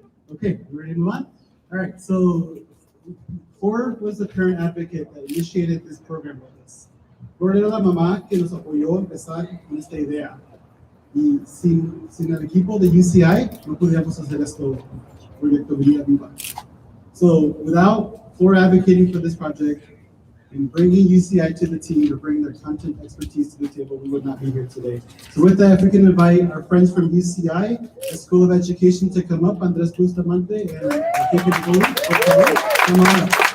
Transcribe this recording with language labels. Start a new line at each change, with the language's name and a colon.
English: Okay, we ready to move on? All right, so Flor was the current advocate that initiated this program with us.
Spanish: Flor era la mamá que nos apoyó a empezar con esta idea. Y sin el equipo de UCI, no podíamos hacer esto, Proyecto Vida Viva.
English: So without Flor advocating for this project and bringing UCI to the team to bring their content expertise to the table, we would not be here today. So with that, if we can invite our friends from UCI, the School of Education, to come up, Andres Bustamante and Kike Boli. Come on up.